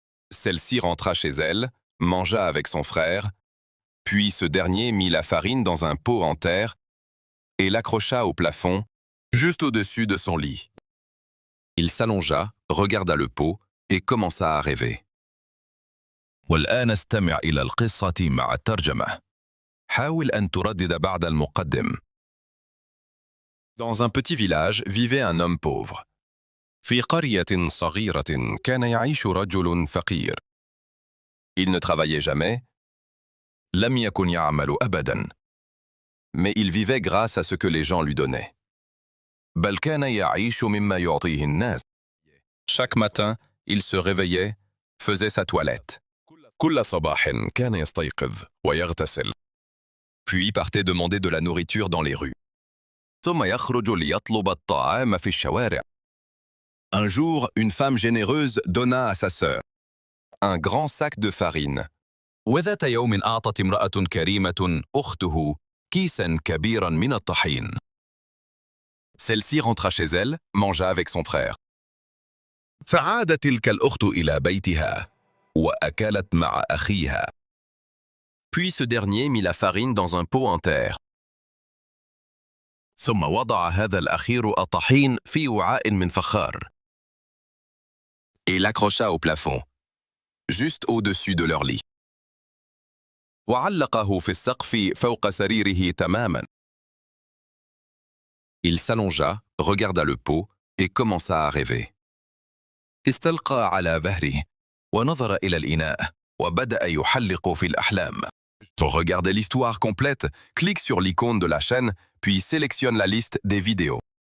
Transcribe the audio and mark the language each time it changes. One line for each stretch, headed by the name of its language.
French: Celle-ci rentra chez elle, mangea avec son frère, puis ce dernier mit la farine dans un pot en terre et l'accrocha au plafond, juste au-dessus de son lit. Il s'allongea, regarda le pot et commença à rêver.
Arabic: والآن استمع إلى القصة مع الترجمة. حاول أن تردد بعد المقدم.
French: Dans un petit village vivait un homme pauvre.
Arabic: في قرية صغيرة كان يعيش رجل فقير.
French: Il ne travaillait jamais.
Arabic: لم يكن يعمل أبداً.
French: Mais il vivait grâce à ce que les gens lui donnaient.
Arabic: بل كان يعيش مما يعطيه الناس.
French: Chaque matin, il se réveillait, faisait sa toilette.
Arabic: كل صباح كان يستيقظ ويغتسل.
French: Puis partait demander de la nourriture dans les rues.
Arabic: ثم يخرج ليطلب الطعام في الشوارع.
French: Un jour, une femme généreuse donna à sa sœur un grand sac de farine.
Arabic: وذات يوم أعطت امرأة كريمة أخته كيساً كبيراً من الطحين.
French: Celle-ci rentra chez elle, mangea avec son frère.
Arabic: فعادت تلك الأخت إلى بيتها وأكلت مع أخيها.
French: Puis ce dernier mit la farine dans un pot en terre.
Arabic: ثم وضع هذا الأخير الطحين في وعاء من فخار.
French: Et l'accrocha au plafond, juste au-dessus de leur lit.
Arabic: وعلقه في السقف فوق سريره تماماً.
French: Il s'allongea, regarda le pot et commença à rêver.
Arabic: استلقى على ظهره ونظر إلى الإناء وبدأ يحلق في الأحلام.
French: Pour regarder l'histoire complète, clique sur l'icône de la chaîne, puis sélectionne la liste des vidéos.